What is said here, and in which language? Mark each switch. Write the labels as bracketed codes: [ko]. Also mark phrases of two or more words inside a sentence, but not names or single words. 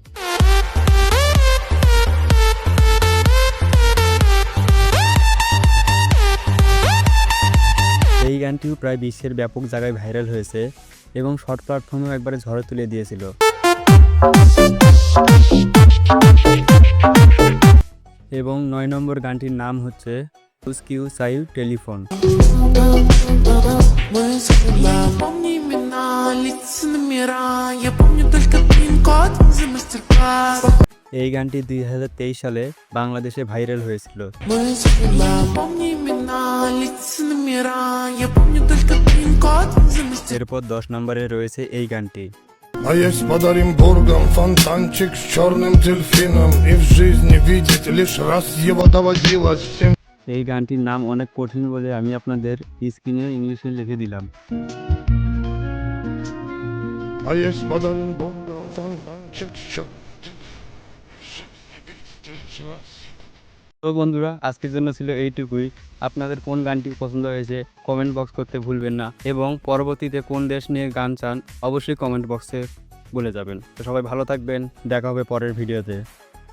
[bn] এই গানটিও প্রায় বিশ্বের ব্যাপক জায়গায় ভাইরাল হয়েছে এবং [en] short platformeo [bn] একবারে ঝড় তুলে দিয়েছিল। এবং 9 নম্বর গানটির নাম হচ্ছে উস্কিউ সাইউ টেলিফোন। [ru] Забыла, помни имена, лица номера. Я помню только пин-код за мастер-класс. [bn] এই গানটি 2023 সালে বাংলাদেশে ভাইরাল হয়েছিল। [ru] Мы забыла, помни имена, лица номера. Я помню только пин-код за мастер-класс. [bn] এরপর 10 নম্বরে রয়েছে এই গানটি। [ru] А есть под Оренбургом фонтанчик с черным дельфином. И в жизни видеть лишь раз его доводилось всем. [bn] এই গানটির নাম অনেক কঠিন বলে আমি আপনাদের স্ক্রিনে ইংলিশে লিখে দিলাম। [ru] А есть под Оренбургом фонтанчик с черным [bn] তো বন্ধুরা, আজকের জন্য ছিল এইটুকুই। আপনাদের কোন গানটি পছন্দ হয়েছে [en] comment box [bn] করতে ভুলবেন না, এবং পরবর্তীতে কোন দেশ নিয়ে গান চান অবশ্যই [en] comment boxe [bn] বলে যাবেন। তো সবাই ভালো থাকবেন, দেখা হবে পরের ভিডিওতে।